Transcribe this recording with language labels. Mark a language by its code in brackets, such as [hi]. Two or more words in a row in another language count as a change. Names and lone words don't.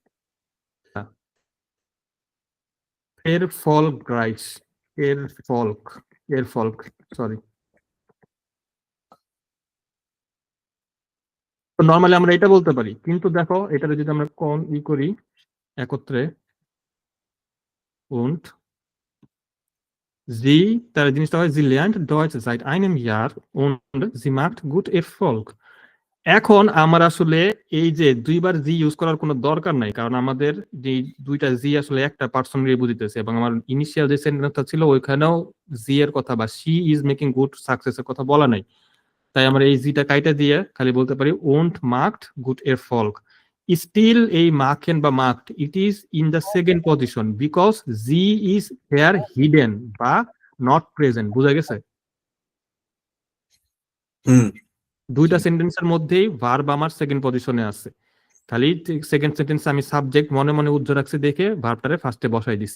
[bn] এর ফল্ক রাইস, এর ফল্ক সরি। নর্মালি আমরা এটা বলতে পারি, কিন্তু দেখো এটা যদি আমরা কোন করি একত্রে [de] und sie, [bn] তার জিনিসটা হয় [de] sie lernt Deutsch seit einem Jahr und sie macht gut Erfolg। [bn] এখন আমার আসলে এই যে দুইবার জি ইউজ করার কোনো দরকার নাই, কারণ আমাদের যে দুইটা জি আসলে একটা পার্সনকে বুঝিতেছে, এবং আমার ইনিশিয়াল যে সেন্টেন্সটা ছিল ওইখানেও জি এর কথা বা [en] she is making good success [bn] এর কথা বলা নাই। তাই আমরা এই জিটা কাইটা দিয়ে খালি বলতে পারি [de] und macht gut Erfolg। [en] স্টিল এই মার্কেন বা marked it is in the second position because sie is here hidden বা not present. [bn] বুঝা গেছে? দুইটা সেন্টেন্সের মধ্যেই ভার্ব আমার সেকেন্ড পজিশনে আছে, খালি সেকেন্ড সেন্টেন্সে আমি সাবজেক্ট মনে মনে উজ্জ্বল রাখছি দেখে ভার্বটারে ফার্স্টে বসাই দিছি।